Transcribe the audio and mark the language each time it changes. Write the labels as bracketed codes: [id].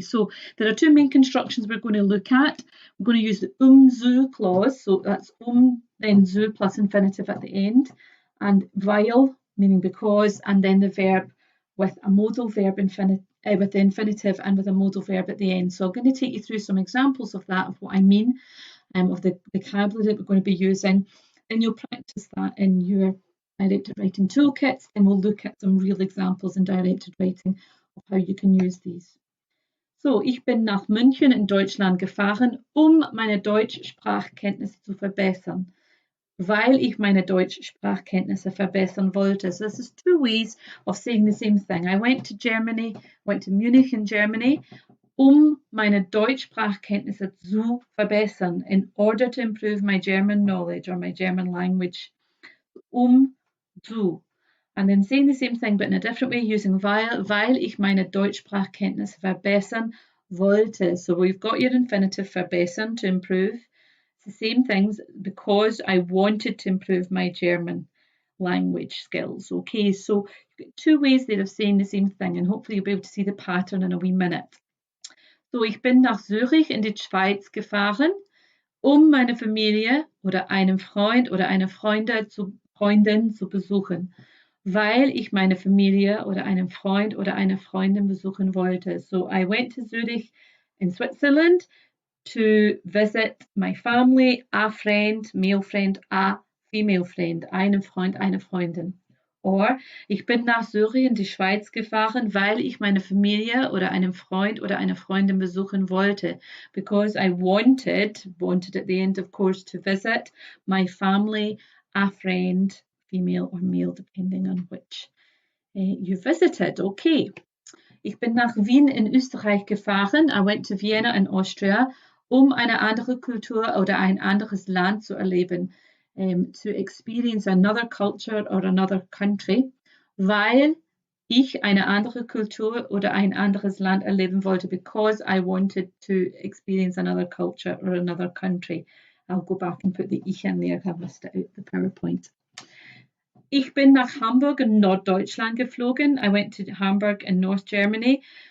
[en] So there are two main constructions we're going to look at. We're going to use the so clause, so that's then so plus infinitive at the end, and weil, meaning because, and then the verb with a modal verb with the infinitive and with a modal verb at the end. So I'm going to take you through some examples of that, of what I mean, of the vocabulary that we're going to be using. Then you'll practice that in your directed writing toolkits, and we'll look at some real examples in directed writing of how you can use these. [de] So, ich bin nach München in Deutschland gefahren, meine Deutschsprachkenntnisse zu verbessern, weil ich meine Deutschsprachkenntnisse verbessern wollte. [en] So this is two ways of saying the same thing. I went to Munich in Germany, [de] meine Deutschsprachkenntnisse zu verbessern, [en] in order to improve my German knowledge or my German language. Zu. And then saying the same thing but in a different way, using [de] weil ich meine Deutschsprachkenntnisse verbessern wollte. [en] So we've got your infinitive verbessern, to improve. It's the same things, because I wanted to improve my German language skills. Okay, so you've got two ways there of saying the same thing, and hopefully you'll be able to see the pattern in a wee minute. [de] So, ich bin nach Zürich in die Schweiz gefahren, meine Familie oder einen Freund oder eine Freundin zu besuchen, weil ich meine Familie oder einen Freund oder eine Freundin besuchen wollte. [en] So I went to Zurich in Switzerland to visit my family, a friend, male friend, a female friend, [de] einen Freund, eine Freundin. Or, ich bin nach Zürich in die Schweiz gefahren, weil ich meine Familie oder einen Freund oder eine Freundin besuchen wollte. [en] Because I wanted at the end, of course, to visit my family, a friend, female or male, depending on which you visited. Okay. [de] Ich bin nach Wien in Österreich gefahren. [en] I went to Vienna in Austria, [de] eine andere Kultur oder ein anderes Land zu erleben. [en] To experience another culture or another country, [de] weil ich eine andere Kultur oder ein anderes Land erleben wollte, [en] because I wanted to experience another culture or another country. I'll go back and put the ich in there. I've missed it out the PowerPoint. [de] Ich bin nach Hamburg in Norddeutschland geflogen. [en] I went to Hamburg in North Germany.